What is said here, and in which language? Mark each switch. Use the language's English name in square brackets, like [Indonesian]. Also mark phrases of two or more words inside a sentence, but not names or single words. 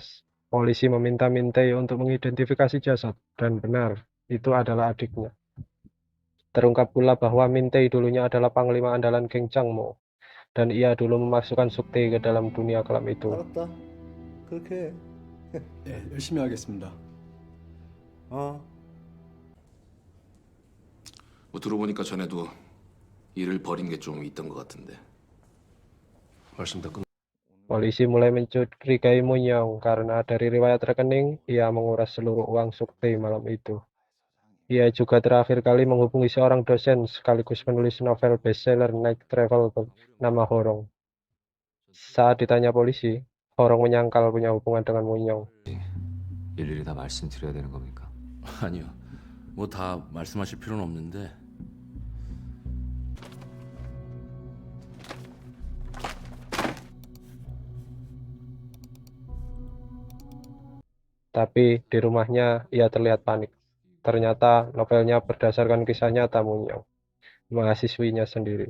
[Indonesian] Polisi meminta Mintei untuk mengidentifikasi jasad, dan benar, itu adalah adiknya. Terungkap pula bahwa Mintei dulunya adalah panglima andalan geng Changmo, dan ia dulu memasukkan Suktei ke dalam dunia kelam itu. [Korean] 알았다. 그렇게 해. 네, 열심히 하겠습니다. 어. 뭐 들어보니까 전에도 일을 벌인 게 좀 있던 것 같은데. 말씀 다 끝. [Indonesian] Polisi mulai mencurigai Moon-young karena dari riwayat rekening, ia menguras seluruh uang Suktei malam itu. Ia juga terakhir kali menghubungi seorang dosen sekaligus penulis novel bestseller Night Travel bernama Horong. Saat ditanya polisi, Horong menyangkal punya hubungan dengan Moon-young. [Korean] 일일이 다 말씀드려야 되는 겁니까? 아니요. 뭐 다 말씀하실 필요는 없는데 [Indonesian] Tapi di rumahnya ia terlihat panik. Ternyata novelnya berdasarkan kisah nyata Moon-young, mahasiswinya sendiri.